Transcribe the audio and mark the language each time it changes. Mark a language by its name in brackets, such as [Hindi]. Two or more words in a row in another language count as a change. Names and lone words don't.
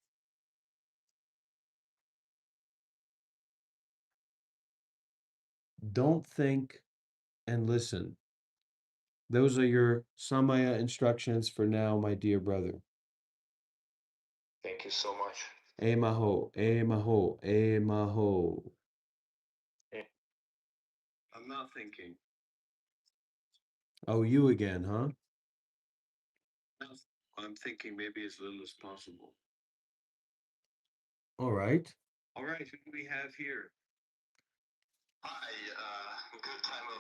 [English] Don't think and listen. Those are your Samaya instructions for now, my dear brother. Thank you so much. E maho, e maho, e maho. I'm not thinking. Oh, you again, huh? I'm thinking maybe as little as possible. All right. All right, who do we have here? Hi, good time of